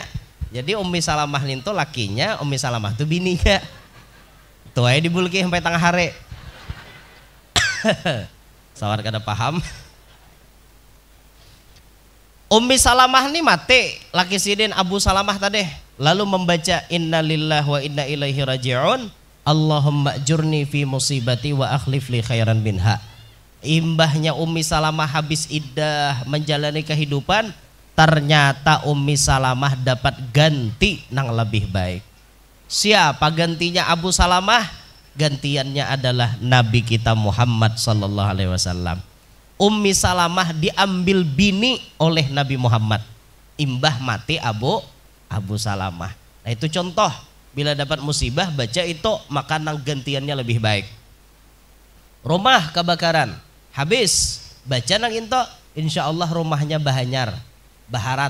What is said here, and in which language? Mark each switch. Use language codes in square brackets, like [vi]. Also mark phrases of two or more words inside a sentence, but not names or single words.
[bjn] Jadi Ummi Salamah itu lakinya, Ummi Salamah itu bininya. Tuh aja dibulki sampai tengah hari. Sawar kada paham. Ummi Salamah ini mati, laki sidin Abu Salamah tadi. Lalu membaca [ar] إنا لله وإنا إليه راجعون. اللهم أجرني في مصيبتي وأخلف لي خيرا منها. [bjn] Imbahnya Ummi Salamah habis iddah menjalani kehidupan, ternyata Ummi Salamah dapat ganti nang lebih baik. Siapa gantinya Abu Salamah? Gantiannya adalah Nabi kita Muhammad [ar] صلى الله عليه وسلم. [bjn] Ummi Salamah diambil bini oleh Nabi Muhammad. Imbah mati Abu Salamah. Nah itu contoh, bila dapat musibah baca itu maka nang gantiannya lebih baik. Rumah kebakaran, habis baca nang into, [ar] إن شاء الله [bjn] rumahnya bahanyar, baharat.